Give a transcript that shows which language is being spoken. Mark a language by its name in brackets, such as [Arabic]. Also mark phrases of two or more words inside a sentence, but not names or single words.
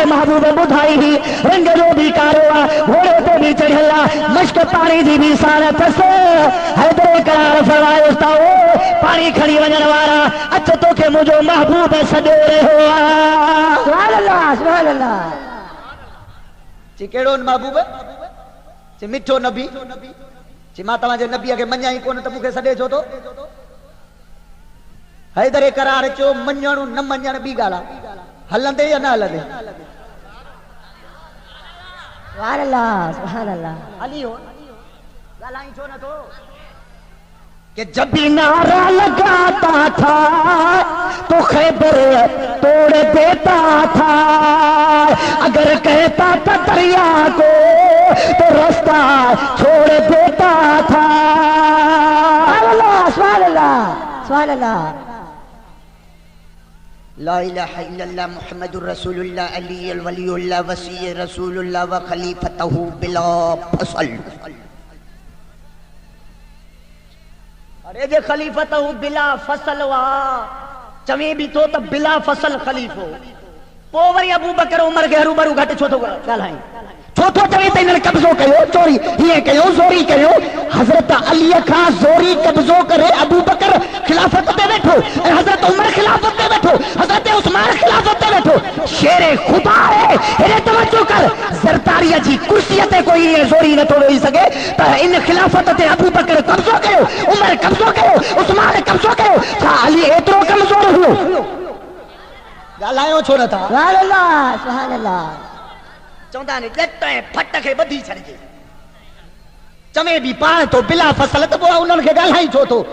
[Sindhi] महबूब ॿुधाई हुई रंग जो बि कारो आहे घोड़े ते बि चढ़ियल आहे मश्क पाणी जी बि साण अथसि हैदर करार फरमायो त ओ पाणी खणी वञण वारा अच तोखे मुंहिंजो महबूब सॾे रहियो आहे [Arabic] سبحان الله سبحان الله [Sindhi] ची कहिड़ो महबूब ची मिठो नबी ची मां तव्हांजे नबीअ खे मञाई कोन त मूंखे सॾे छो थो हैदर करार चयो मञणु न मञण ॿी ॻाल्हि आहे हलंदे या न हलंदे [Arabic] سبحان الله سبحان الله [Sindhi] अली हो ॻाल्हाई छो नथो [Urdu] کہ جب بھی نعرہ لگاتا تھا تو خیبر توڑ دیتا تھا اگر کہتا تھا دریا کو تو راستہ چھوڑ دیتا تھا [Arabic] سبحان الله لا إله إلا الله محمد رسول الله علي ولي الله وصي رسول الله و خليفته بلا فصل [Sindhi] अरे जे [Arabic] खलीफतहु بلا فصل [Sindhi] वा चवे भी तो त [Arabic] بلا فصل [Sindhi] खलीफो पो वरी अबू बकर उमर के हरूबरू घट छो तो ॻाल्हाई छो तो चवे त इन्हनि कब्ज़ो कयो चोरी हीअं कयो ज़ोरी कयो हज़रत अली खां ज़ोरी कब्ज़ो करे अबू बकर खिलाफत ते वेठो ऐं [Urdu] حضرت خلافت پہ بیٹھو، حضرت عثمان خلافت پہ بیٹھو. [Sindhi] शेरे खुदा है, हेरे तवज्जो कर, ज़रदारी जी कुर्सी ते कोई जोरी न तो वेही सके त इन खिलाफत ते अबू बकर कब्जो कयो, उमर कब्जो कयो, उस्मान कब्जो कयो, छा अली एतिरो कमज़ोर हुओ? ॻाल्हायो छो नथा? [Arabic] سبحان الله، سبحان الله. [Sindhi] चवंदा ने ॼट ऐं फट खे ॿधी छॾिजे, चवे बि पाण तो [Arabic] بلا فصل, [Sindhi] त पोइ उन्हनि खे ॻाल्हाई छो थो?